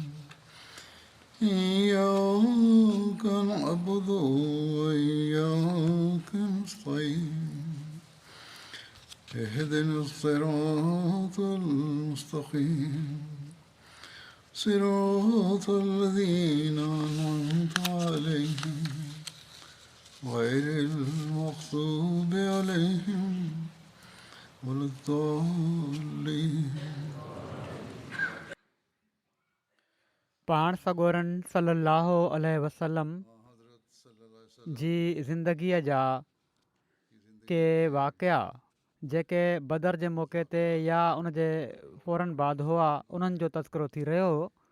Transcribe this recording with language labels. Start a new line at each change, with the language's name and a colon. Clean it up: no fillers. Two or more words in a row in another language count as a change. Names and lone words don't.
Arabic: إياك نعبد وإياك نستعين اهدنا الصراط المستقيم صراط الذين أنعمت عليهم غير المغضوب عليهم ولا الضالين.
Sindhi: पाण सॻोरन
Arabic: صلى الله عليه وسلم
Sindhi: जी ज़िंदगीअ जा के वाक़िया जेके बदर जे मौक़े ते या उन जे फ़ौरन बाद हुआ उन्हनि जो तज़किरो थी रहियो हो।